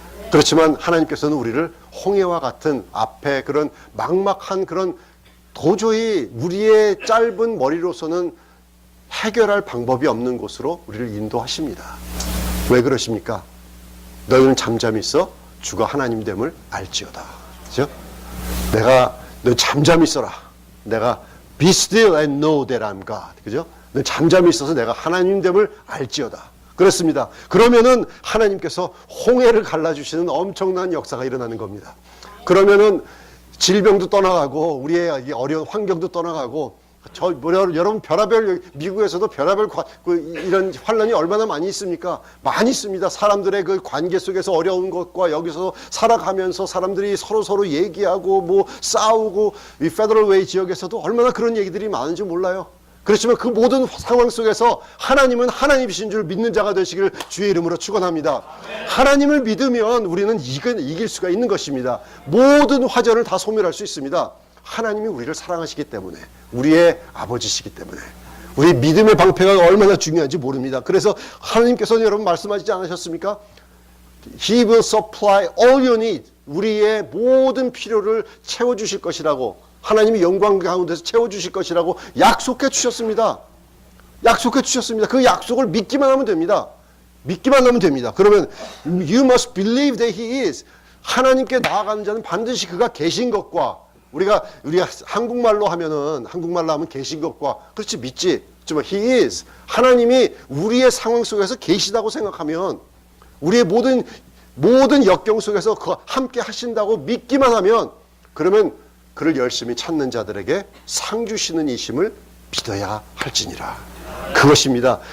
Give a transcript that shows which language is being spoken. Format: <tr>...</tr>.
<ko>그렇지만 하나님께서는 우리를 홍해와 같은 앞에 그런 막막한 그런 도저히 우리의 짧은 머리로서는 해결할 방법이 없는 곳으로 우리를 인도하십니다. 왜 그러십니까? 너희는 잠잠히 있어 주가 하나님됨을 알지어다. 그죠? 너 잠잠히 있어라. 내가</ko> <en>be still and know that I'm God.</en> <ko>그죠? 잠잠히 있어서 내가 하나님됨을 알지어다. 그렇습니다. 그러면은 하나님께서 홍해를 갈라주시는 엄청난 역사가 일어나는 겁니다. 그러면은 질병도 떠나가고 우리의 어려운 환경도 떠나가고 여러분 별하별 미국에서도 별하별 이런 환란이 얼마나 많이 있습니까? 많이 있습니다. 사람들의 그 관계 속에서 어려운 것과 여기서 살아가면서 사람들이 서로 얘기하고 뭐 싸우고 이 페더럴 웨이 지역에서도 얼마나 그런 얘기들이 많은지 몰라요. 그렇지만 그 모든 상황 속에서 하나님은 하나님이신 줄 믿는 자가 되시기를 주의 이름으로 축원합니다. 하나님을 믿으면 우리는 이길 수가 있는 것입니다. 모든 화전을 다 소멸할 수 있습니다. 하나님이 우리를 사랑하시기 때문에, 우리의 아버지시기 때문에, 우리 믿음의 방패가 얼마나 중요한지 모릅니다. 그래서 하나님께서는 여러분 말씀하시지 않으셨습니까?</ko> <en>He will supply all your need.</en> <ko>우리의 모든 필요를 채워주실 것이라고, 하나님이 영광 가운데서 채워주실 것이라고 약속해 주셨습니다. 약속해 주셨습니다. 그 약속을 믿기만 하면 됩니다. 믿기만 하면 됩니다. 그러면</ko> <en>you must believe that he is.</en> <ko>하나님께 나아가는 자는 반드시 그가 계신 것과, 우리가 한국말로 하면 계신 것과, 그렇지, 믿지. 정말</ko> <en>he is.</en> <ko>하나님이 우리의 상황 속에서 계시다고 생각하면, 우리의 모든 역경 속에서 함께 하신다고 믿기만 하면, 그러면 그를 열심히 찾는 자들에게 상 주시는 이심을 믿어야 할지니라. 그것입니다.</ko>